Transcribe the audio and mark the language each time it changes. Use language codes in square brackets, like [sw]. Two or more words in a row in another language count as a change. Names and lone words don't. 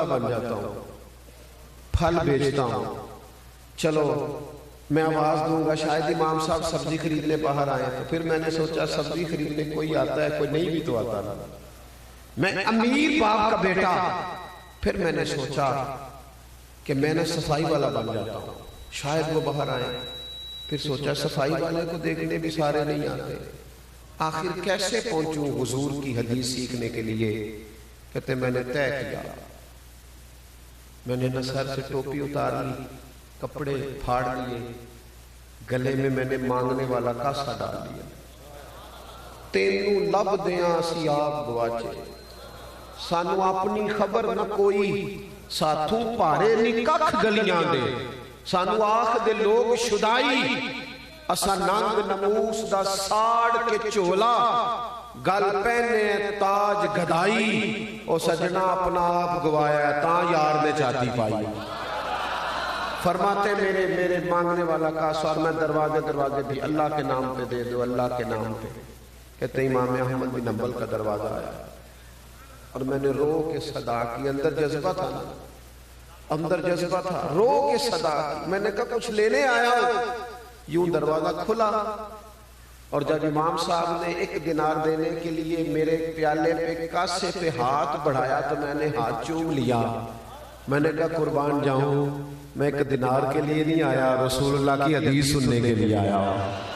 [ur] بن جاتا ہوں، پھل بیچتا ہوں، چلو میں آواز دوں گا شاید امام صاحب سبزی خریدنے باہر آئے، تو پھر میں نے سوچا سبزی خریدنے کوئی آتا ہے کوئی نہیں بھی تو آتا نا، میں امیر باپ کا بیٹا، پھر میں نے سوچا کہ میں نے صفائی والا بن جاتا ہوں، شاید وہ باہر آئے، پھر سوچا صفائی والے کو دیکھنے بھی سارے نہیں آتے، آخر کیسے پہنچوں حضور کی حدیث سیکھنے کے لیے؟ کہتے میں نے طے کیا، میں نے نہ سر سے ٹوپی اتار لی، کپڑے پھاڑ لیے، گلے میں نے مانگنے والا کاسا ڈال لیا، [pa] تینوں لب دیاں سیاب گواچے، سانو اپنی خبر نہ کوئی، ساتھوں پارے نکک گلیاں دے، سانو آخ دے لوگ شدائی، اسا ننگ نموس دا ساڑ کے چولا، گل پہنے تاج گدائی، او سجنا اپنا آپ گوایا تاں یار نے چاہتی پائی۔ [ur] فرماتے میرے مانگنے والا کاسا، اور میں دروازے بھی اللہ کے نام پہ دے دو، اللہ کے نام پہ۔ کہتے امام احمد بن حنبل کا دروازہ آیا اور میں نے رو کے صدا کی، اندر جذبہ تھا نا، اندر جذبہ تھا، رو کے صدا کی، میں نے کہا کچھ لینے آیا ہوں، یوں دروازہ کھلا، اور جب امام صاحب نے 1 دینار دینے کے لیے میرے پیالے پہ کاسے پہ ہاتھ بڑھایا تو میں نے ہاتھ چوم لیا، میں نے کہا قربان جاؤں، میں 1 دینار کے لیے نہیں آیا، رسول اللہ کی حدیث سننے کے لیے آیا ہوں۔